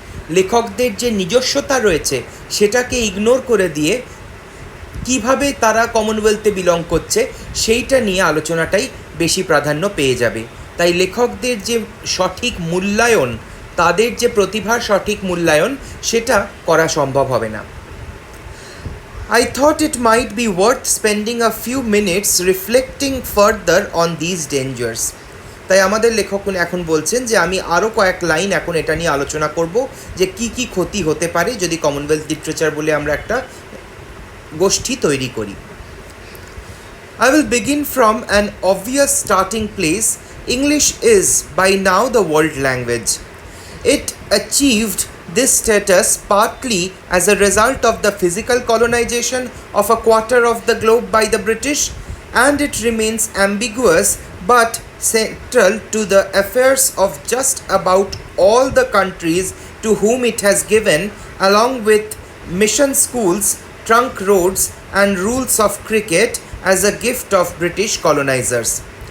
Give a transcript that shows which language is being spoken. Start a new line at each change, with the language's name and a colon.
Bangla: লেখকদের যে নিজস্বতা রয়েছে সেটাকে ইগনোর করে দিয়ে কিভাবে তারা কমনওয়েলথে বিলং করছে সেইটা নিয়ে আলোচনাটাই বেশি প্রাধান্য পেয়ে যাবে। তাই লেখকদের যে সঠিক মূল্যায়ন, তাদের যে প্রতিভার সঠিক মূল্যায়ন, সেটা করা সম্ভব হবে না।
English: I thought it might be worth spending a few minutes reflecting further on these dangers.
Bangla: তাই আমাদের লেখক এখন বলছেন যে আমি আরও কয়েক লাইন এখন এটা নিয়ে আলোচনা করব যে কি কি ক্ষতি হতে পারে যদি কমনওয়েলথ লিটারেচার বলে আমরা একটা গোষ্ঠী তৈরি করি।
English: I will begin from an obvious starting place. English is by now the world language. It achieved this status partly as a result of the physical colonization of a quarter of the globe by the British, and it remains ambiguous but central to the affairs of just about all the countries to whom it has given, along with mission schools, trunk roads, and rules of cricket as a gift of British colonizers.